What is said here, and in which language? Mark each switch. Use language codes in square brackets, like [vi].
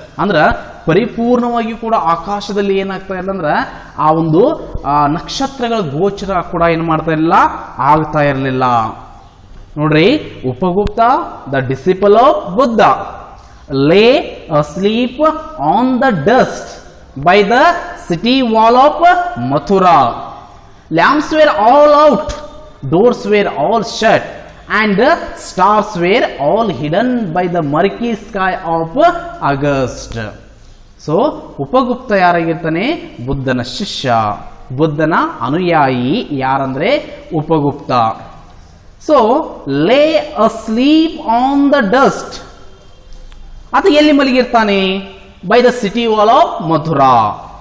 [kn] ಅಂದ್ರ ಪರಿಪೂರ್ಣವಾಗಿ ಕೂಡ ಆಕಾಶದಲ್ಲಿ ಏನಾಗ್ತಾ ಇಲ್ಲ ಅಂದ್ರ ಆ ಒಂದು ನಕ್ಷತ್ರಗಳ ಗೋಚರ ಕೂಡ ಏನ್ ಮಾಡ್ತಾ ಇಲ್ಲ, ಆಗ್ತಾ ಇರಲಿಲ್ಲ. ನೋಡ್ರಿ, [en] Upagupta the disciple of Buddha lay asleep on the dust by the city wall of Mathura. Lamps were all out, doors were all shut, and stars were all hidden by the murky sky of August. [kn] So Upagupta ಯಾರಾಗಿರ್ತಾನೆ? ಬುದ್ಧನ ಶಿಷ್ಯ, ಬುದ್ಧನ ಅನುಯಾಯಿ. ಯಾರಂದ್ರೆ [en] Upagupta. So lay asleep on the dust. [kn] ಆತ ಎಲ್ಲಿ ಮಲಗಿರ್ತಾನೆ? [en] By the city wall of Mathura.